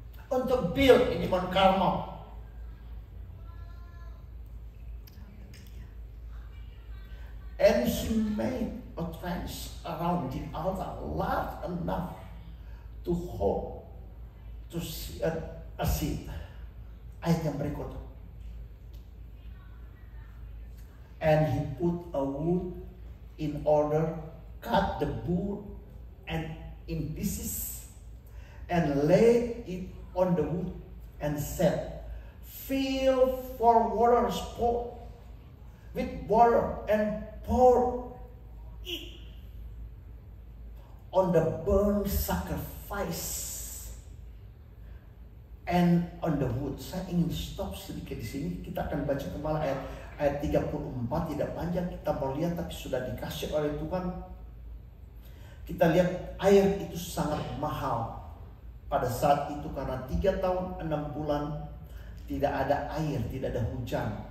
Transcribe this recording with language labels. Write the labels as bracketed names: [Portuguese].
[Indonesian] Untuk build ini Mount Carmel. [English] And he made a trench around the altar large enough to hold a seat. [Indonesian] Ayat yang berikut. [English] And he put a wood in order, cut the bull and in pieces, and laid it on the wood, and said, fill 4 water pots with water and pour it on the burnt sacrifice and on the wood. [Indonesian] Saya ingin stop sedikit di sini. Kita akan baca kembali ayat 34, tidak panjang kita mau lihat, tapi sudah dikasih oleh Tuhan. Kita lihat air itu sangat mahal pada saat itu karena 3 tahun 6 bulan tidak ada air, tidak ada hujan.